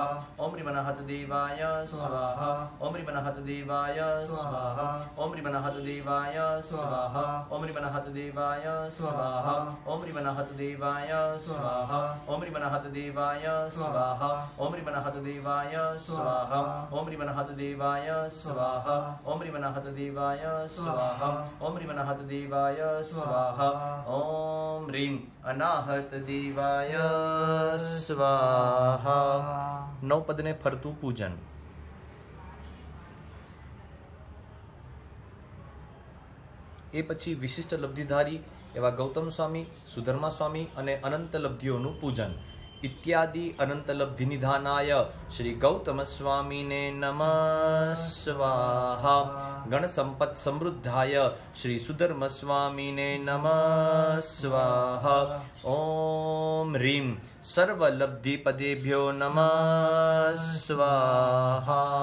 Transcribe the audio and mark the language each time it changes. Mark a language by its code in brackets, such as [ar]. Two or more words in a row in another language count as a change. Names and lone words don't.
[sa] ઓમ ह्रीं અનાહત દેવાય સ્વાહા। ઓમ ह्रीं અનાહત દેવાય સ્વાહા। ઓમ ह्रीं અનાહત દેવાય સ્વાહા। ઓમ ह्रीं અનાહત દેવાય સ્વાહા। ઓમ ह्रीं અનાહત દેવાય સ્વાહા। ઓમ ह्रीं અનાહત દેવાય સ્વાહા। ઓમ ह्रीं અનાહત દેવાય સ્વાહા। ઓમ ह्रीं अनाहत देवाय स्वाहा। ओम ह्रीं अनाहत देवाय स्वाहा। ओम ह्रीं अनाहत देवाय स्वाहा। ओम ह्रीं अनाहत देवाय स्वाहा। [gu] નૌ પદને ફરતું પૂજન। એ પછી વિશિષ્ટ લબ્ધિધારી એવા ગૌતમ સ્વામી, સુધર્મા સ્વામી અને અનંત લબ્ધિઓનું પૂજન। [sa] इत्यादि अनंत लब्धि निधानाय श्री गौतम स्वामी ने नमः स्वाहा। गण संपत् समृद्धाय श्री सुधर्म स्वामी ने नमः स्वाहा। ओम ह्रीं सर्वलब्धि पदेभ्यो नमः स्वाहा।